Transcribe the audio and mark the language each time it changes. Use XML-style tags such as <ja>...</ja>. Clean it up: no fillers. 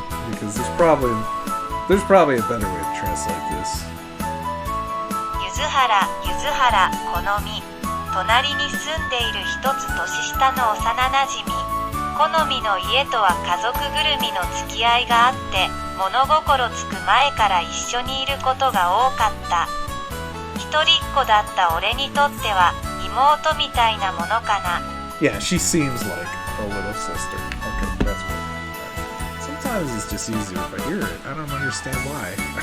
<en>Because there's probably a better way to translate this.</en> <ja>ゆずはら、このみ。隣に住んでいる一つ年下の幼なじみ。好みの家とは家族ぐるみの付き合いがあって、物心つく前から一緒にいることが多かった。一人っ子だった俺にとっては妹みたいなものかな。</ja> <en>Yeah, she seems like a little sister. Okay, that's good. Sometimes it's just easier if I hear it. I don't understand why.</en>